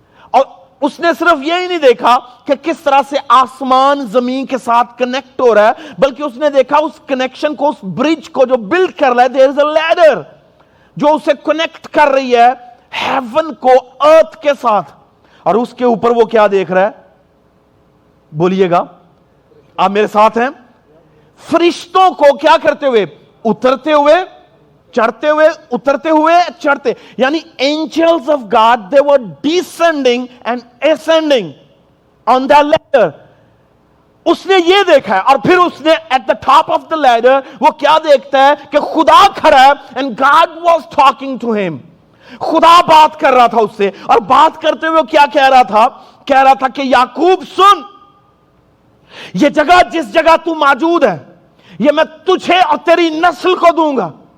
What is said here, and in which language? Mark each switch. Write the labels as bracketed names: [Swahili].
[Urdu] اور اس نے صرف یہی نہیں دیکھا کہ کس طرح سے آسمان زمین کے ساتھ کنیکٹ ہو رہا ہے, بلکہ اس نے دیکھا اس کنیکشن کو, اس برج کو جو بلڈ کر رہا ہے, [English] there is a ladder [Urdu] جو اسے کنیکٹ کر رہی ہے ہیون کو ارتھ کے ساتھ. اور اس کے اوپر وہ کیا دیکھ رہا ہے؟ بولیے گا, آپ میرے ساتھ ہیں, فرشتوں کو کیا کرتے ہوئے؟ اترتے ہوئے, چڑھتے ہوئے, اترتے ہوئے, چڑھتے. [English] یعنی angels of God, they were descending and ascending on that ladder. [Urdu] اس نے یہ دیکھا ہے, اور پھر اس نے [English] at the top of the ladder [Urdu] وہ کیا دیکھتا ہے کہ خدا کھڑا ہے, [English] and God was talking to him. [Urdu] خدا بات کر رہا تھا اس سے, اور بات کرتے ہوئے وہ کیا کہہ رہا تھا؟ کہہ رہا تھا کہ یعقوب سن, یہ جگہ جس جگہ تو موجود ہے یہ میں تجھے اور تیری نسل کو دوں گا.